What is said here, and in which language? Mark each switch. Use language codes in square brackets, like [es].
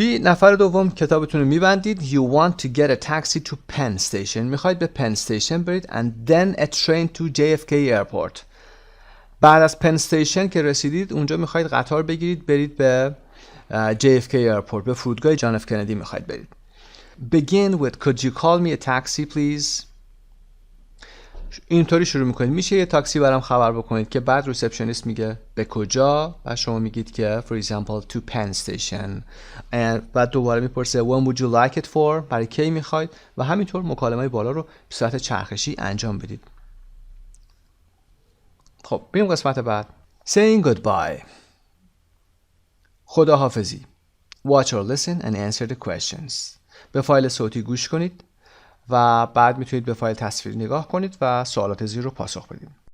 [fa] نفر دوم کتابتون رو میبندید. [en] You want to get a taxi to Penn Station. [fa] میخواید به Penn Station برید [en] and then a train to JFK Airport. [fa] بعد از Penn Station که رسیدید اونجا میخواید قطار بگیرید برید به JFK Airport، به فرودگاه جان اف کندی میخواید برید. [en] Begin with could you call me a taxi please. [fa] اینطوری شروع میکنید میشه یه تاکسی برام خبر بکنید، که بعد ریسپشنیست میگه به کجا و شما میگید که [en] for example to Penn Station. [fa] بعد دوباره میپرسه [en] when would you like it for، [fa] برای کی میخواید، و همینطور مکالمه بالا رو به صورت چرخشی انجام بدید. خب بریم قسمت بعد. [en] saying goodbye. [fa] خداحافظی. [en] watch or listen and answer the questions. [fa] به فایل صوتی گوش کنید و بعد میتونید به فایل تصویری نگاه کنید و سوالات زیر رو پاسخ بدید.